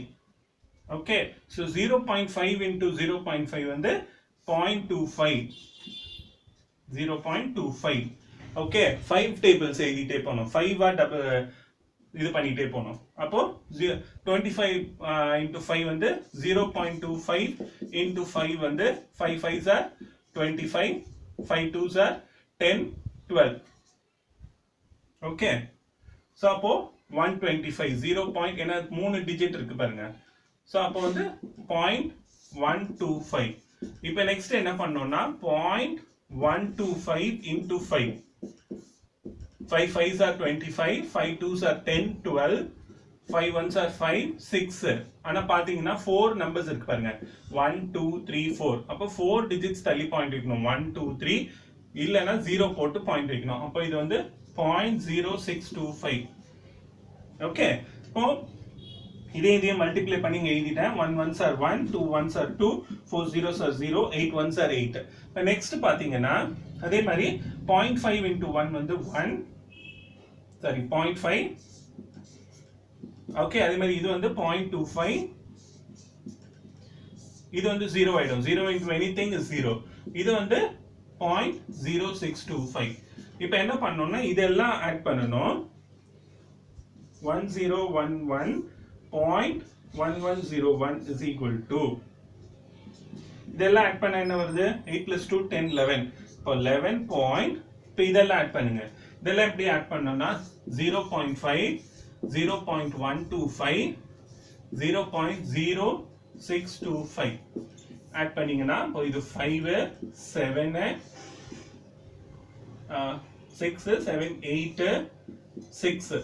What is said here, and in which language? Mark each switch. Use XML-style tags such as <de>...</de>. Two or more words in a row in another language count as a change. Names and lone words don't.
<en>okay, so</en> <ta>0.5 into 0.5 வந்து 0.25, 0.25. ஓகே, 5 டேபிள்ஸ் எழுதிட்டே போனோம், 5 டபுள் இது பண்ணிட்டே போனோம். அப்போ 25 into 5 வந்து 0.25 into 5 வந்து</ta> <en>5 5s are 25, 5 2s are 10, 12. okay, so</en> <ta>அப்போ 125, 0. ஏன்னா 3 டிஜிட் இருக்கு பாருங்க. சோ அப்போ வந்து 0.125. இப்போ நெக்ஸ்ட் என்ன பண்ணோம்னா 0.125 into 5,</ta> <en>5 5s are 25, 5 2s are 10, 12, 5 1s are 5, 6.</en> <ta>ஆனா பாத்தீங்கன்னா 4 நம்பர்ஸ் இருக்கு பாருங்க, 1 2 3 4. அப்போ 4 டிஜிட்ஸ் தள்ளி பாயிண்ட் வைக்கணும், 1 2 3, இல்லனா 0 போட்டு பாயிண்ட் வைக்கணும். அப்போ இது வந்து 0.0625. ஓகே, இப்போ இதே மல்டிப்ளை பண்ணி எழுதிட்டேன்.</ta> <en>1 1s are 1, 2 1s are 2, 4 0s are 0, 8 1s are 8.</en> <ta>இப்போ நெக்ஸ்ட் பாத்தீங்கன்னா அதே மாதிரி 0.5 into 1 வந்து 1, சாரி 0.5. ஓகே, அதே மாதிரி இது வந்து 0.25, இது வந்து 0 ஆயிடும்,</ta> <en>0 into anything is 0.</en> <ta>இது வந்து 0.0625. இப்போ என்ன பண்ணனும்னா இதெல்லாம் ஆட் பண்ணனும்.</ta> <en>1011.1101 is equal to,</en> <ta>இதெல்லாம் ஆட் பண்ண என்ன வருது, 8 plus 2 10 11. இப்போ 11 point, இப்போ இதெல்லாம் ஆட் பண்ணுங்க. இதெல்லாம் எப்படி ஆட் பண்ணனும்னா 0.5, 0.125, 0.0625 ஆட் பண்ணீங்கன்னா இப்போ இது 5 7 6 7 8 6.</ta>